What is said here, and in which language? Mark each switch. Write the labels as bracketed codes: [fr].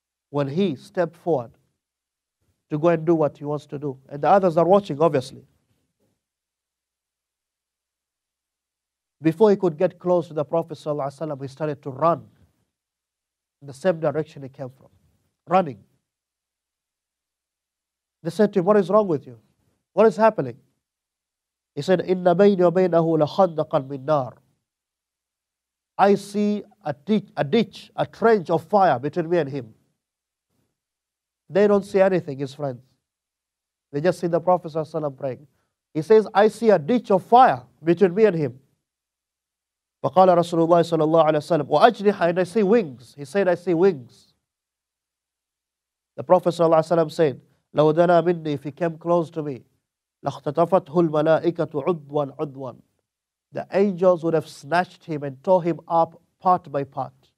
[en] When he stepped forward to go and do what he wants to do, and the others are watching, obviously. Before he could get close to the Prophet ﷺ, he started to run in the same direction he came from, running. They said to him, what is wrong with you? What is happening? He said, [ar] إِنَّ بَيْنِي وَبَيْنَهُ لَخَندَقًا مِنْ نَارٍ. [en] I see a ditch, a trench of fire between me and him. They don't see anything, his friends. They just see the Prophet ﷺ praying. He says, I see a ditch of fire between me and him. [ar] فقال رسول الله صلى الله عليه وسلم وأجنحة, [en] and I see wings. He said, I see wings. The Prophet ﷺ said, [ar] لو دنا مني, [en] if he came close to me, [ar] لاختطفته الملائكة عضوا عضوا. [en] The angels would have snatched him and tore him up part by part.